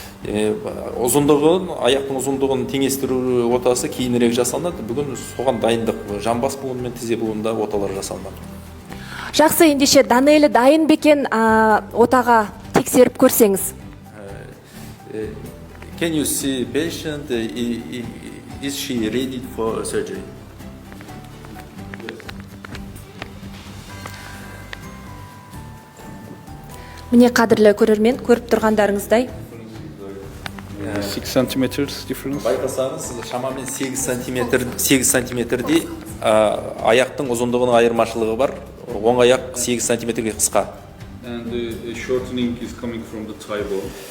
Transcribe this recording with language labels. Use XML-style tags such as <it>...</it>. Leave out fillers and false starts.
<kk>Аяқтың ұзындығын теңестіру отасы кейінірек жасалынады. Бүгін соған дайындық жамбас буыны мен тізе буынында оталар жасалынады. Жақсы, ендеше Данелі дайын бекен отаға тексеріп көрсеңіз?</kk> <en>Can you see patient? Is she ready for surgery?</en> <kk>Міне қадірлі көрермен, көріп тұрғандарыңыздай</kk> <en>6 centimeters difference.</en> <kk>Байқасаңыз, шамамен 8 сантиметрдей аяқтың ұзындығының айырмашылығы бар. Оң аяқ 8 сантиметрге қысқа.</kk> <en>And the shortening is coming from the thigh bone.</en>